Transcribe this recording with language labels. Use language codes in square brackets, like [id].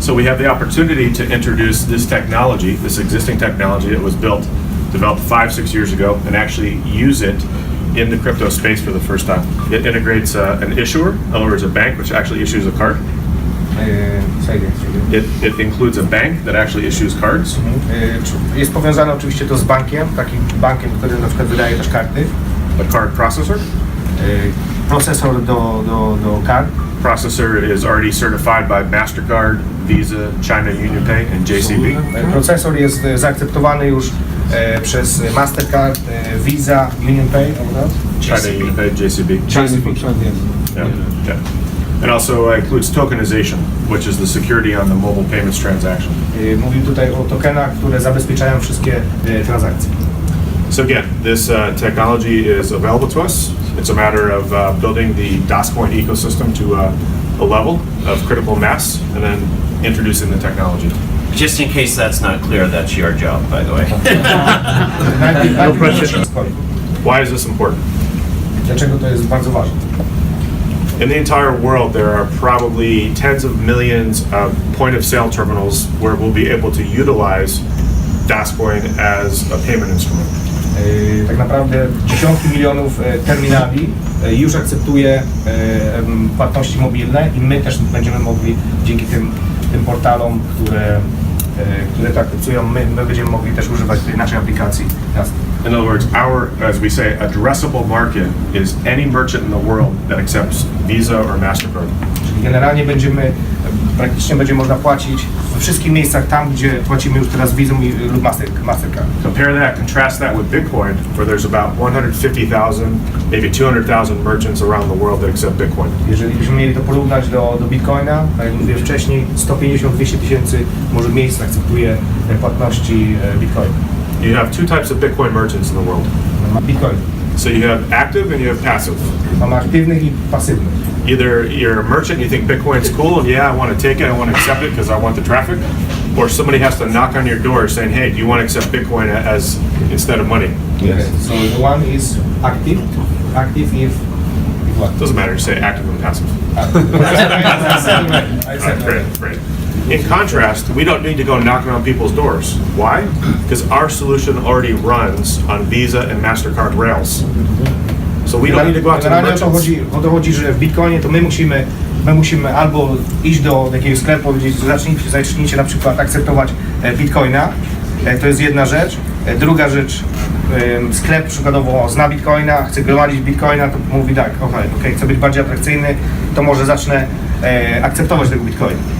[en] So we have the opportunity to introduce this technology, this existing technology that was developed 5-6 years ago, and actually use it in the crypto space for the first time. It integrates an issuer, in other words, a bank which actually issues a card. It includes a bank that actually issues cards. [pl] Jest powiązane oczywiście to z bankiem, takim bankiem, który na przykład wydaje też karty. [en] A card processor. [pl] Procesor do kart. [en] Processor is already certified by MasterCard, Visa, China UnionPay, and JCB. [pl] Procesor jest zaakceptowany już przez Mastercard, Visa, UnionPay, [en] China UnionPay, JCB. Yeah. And also includes tokenization, which is the security on the mobile payments transaction. [pl] Mówił tutaj o tokenach, które zabezpieczają wszystkie transakcje. [en] So again, this technology is available to us. It's a matter of building the DasCoin ecosystem to a level of critical mass and then introducing the technology. Just in case that's not clear, that's your job, by the way. No pressure. Why is this important? [pl] Dlaczego to jest bardzo ważne? [en] In the entire world, there are probably tens of millions of point-of-sale terminals where we'll be able to utilize DasCoin as a payment instrument. [pl] Tak naprawdę dziesiątki milionów terminali już akceptuje płatności mobilne i my też będziemy mogli dzięki tym portalom, które to akceptują, my będziemy mogli też używać tej naszej aplikacji. [en] In other words, our, as we say, addressable market is any merchant in the world that accepts Visa or MasterCard. [pl] Czyli generalnie praktycznie będzie można płacić we wszystkich miejscach tam, gdzie płacimy już teraz Visa lub Mastercard. [en] Compare that, contrast that with Bitcoin, where there's about 150,000, maybe 200,000 merchants around the world that accept Bitcoin. [pl] Jeżeli byśmy mieli to porównać do Bitcoina, tak jak mówiłem wcześniej, 150-200 tysięcy może miejsc akceptuje płatności Bitcoin. [en] You have two types of Bitcoin merchants in the world. Bitcoin. So you have active and you have passive. [pl] Mamy aktywnych i pasywnych. [en] Either you're a merchant and you think Bitcoin's cool and yeah, I want to take it, I want to accept it because I want the traffic, or somebody has to knock on your door saying, hey, do you want to accept Bitcoin as instead of money? Yes. Okay. So the one is active if what? Doesn't matter, just say active and passive. Great. In contrast, we don't need to go knocking on people's doors. Why? Because our solution already runs on Visa and MasterCard rails. So we don't need to go out to the merchants. [pl] O to chodzi, że w Bitcoinie to my musimy albo iść do jakiegoś sklepu, powiedzieć, zacznijcie na przykład akceptować Bitcoina. To jest jedna rzecz. Druga rzecz, sklep przykładowo zna Bitcoina, chce gromadzić Bitcoina, to mówi tak, okej, chcę być bardziej atrakcyjny, to może zacznę akceptować tego Bitcoina.